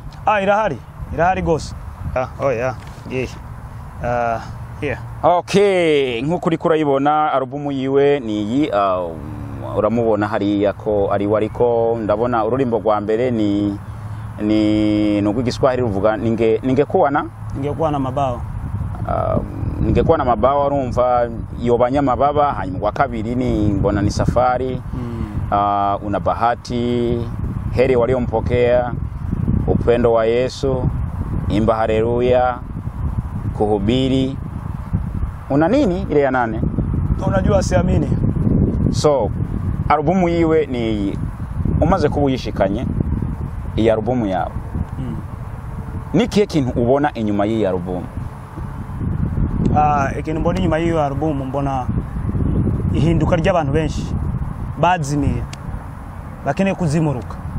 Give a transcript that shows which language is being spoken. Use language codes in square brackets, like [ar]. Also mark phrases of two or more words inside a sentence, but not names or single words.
[rn] Irahari gose. Yeah. Yeah. Okay, nkuko uri kurayibona album yiwe ni iyi, uramubona hariya ko ari wariko ndabona ururimbo rwa mbere ni n'ugwigiswahili ruvuga ningekuwa mabawa. Ningekuwa na mabawa urumva yobanya mababa. Hanyuma kwa kabiri ni mbona ni safari, una bahati, heri waliompokea, upendo wa Yesu, imba haleluya, kuhubiri. [sw] Una nini ile ya 8? Unajua siamini. [rn] So albumu yiwe ni umaze kubuyishikanye iyi albumu yawe. Nikiye kintu ubona inyuma y'iyi albumu? Ikintu mbona inyuma y'iyi albumu mbona ihinduka ry'abantu benshi bazimiye bakeneye kuzimuruka.